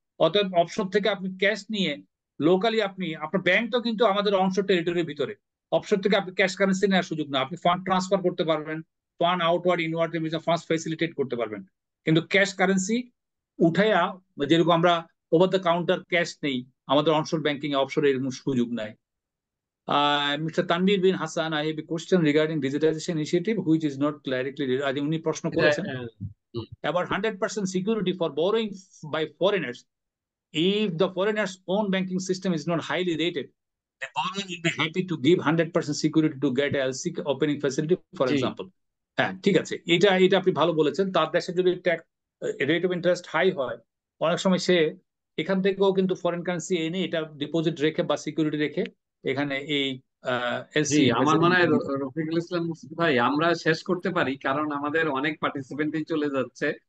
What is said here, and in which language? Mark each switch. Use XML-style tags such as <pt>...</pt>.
<bn>অতএব অফশোর থেকে আপনি ক্যাশ নিয়ে লোকালি আপনি, আপনার ব্যাংক তো কিন্তু আমাদের অনশোর টেরিটরির ভিতরে, অফশোর থেকে আপনি ক্যাশ কারেন্সি নেওয়ার সুযোগ না। আপনি ফান্ড ট্রান্সফার করতে পারবেন, fund outward inward fund facilitate করতে পারবেন, কিন্তু ক্যাশ কারেন্সি উঠাইয়া, যেরকম আমরা ওভার দ্য কাউন্টার ক্যাশ নেই, আমাদের অনশোর ব্যাংকিং অফশোরে এরকম সুযোগ নাই।</bn> <en>Mr. Tanvir bin Hassan, I have a question regarding digitization initiative, which is not clarity.</en> <bn>উনি প্রশ্ন করেছেন</bn> <en>about 100% security for borrowing by foreigners. If the foreigners' own banking system is not highly rated, the borrower will be happy to give 100% security to get a LC opening facility, for example.</en> <bn>হ্যাঁ, ঠিক আছে, এটা আপনি ভালো বলেছেন। তার দেশে যদি রেট অফ ইন্টারেস্ট হাই হয়, অনেক সময় সে এখান থেকেও কিন্তু ফরেন কারেন্সি এনে এটা ডিপোজিট রেখে বা সিকিউরিটি রেখে এখানে এই জি, আমার মনে হয় রফিকুল ইসলাম ভাই আমরা শেষ করতে পারি, কারণ আমাদের অনেক পার্টিসিপেন্টই চলে যাচ্ছে।</bn>